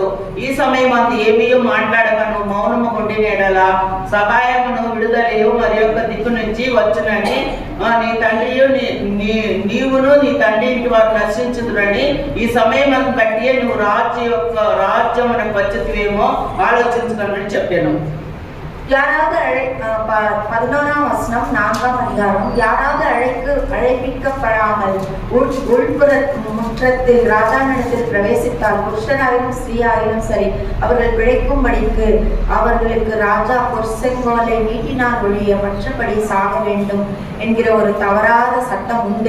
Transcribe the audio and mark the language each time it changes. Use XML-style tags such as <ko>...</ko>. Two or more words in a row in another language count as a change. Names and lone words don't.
<te>ఈ సమయం అందు ఏమీ మాట్లాడక నువ్వు మౌనము కొండినేడలా సహాయమును విడుదలయు మరి యొక్క దిక్కు నుంచి వచ్చునని నీ తండ్రియు నీవును నీ తండ్రి ఇంటి వారు నశించుదురని ఈ సమయం బట్టి నువ్వు రాజ్యమునకు వచ్చితివేమో ఆలోచించుకోమని చెప్పాను.</te> <ta>யாராவது 11ஆம் வசனம் 4ஆம் அதிகாரம். யாராவது அழைப்பிக்கப்படாமல் உள்புற முற்றத்தில் ராஜாவிடத்தில் பிரவேசித்தால் புருஷனாயிலும் ஸ்திரீயாயிலும் சரி அவர்கள் பிழைக்கும்படிக்கு அவர்களுக்கு ராஜா பொற்செங்கோலை நீட்டினால் ஒழிய மற்றபடி சாக வேண்டும் என்கிற ஒரு தவறாத சட்டம் உண்டு.</ta>